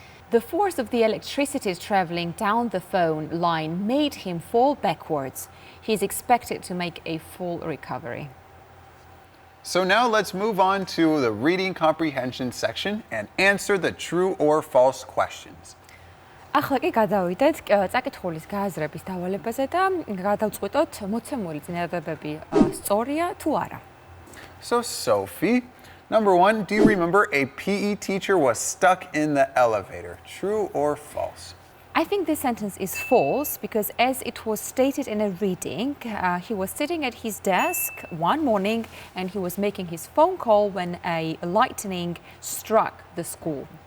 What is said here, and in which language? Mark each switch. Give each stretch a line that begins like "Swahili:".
English: The force of the electricity traveling down the phone line made him fall backwards. He is expected to make a full recovery. So now let's move on to the reading comprehension section and answer the true or false questions.
Georgian: ახლა კი გადავიდეთ წაკითხულის გააზრების დავალებაზე და გადავწყვიტოთ მოცემული წინადადებები სწორია თუ არა.
English: So Sophie, number 1, do you remember a PE teacher was stuck in the elevator? True or false? I think this sentence is false because as it was stated in a reading, he was sitting at his desk one morning and he was making his phone call when a lightning struck the school.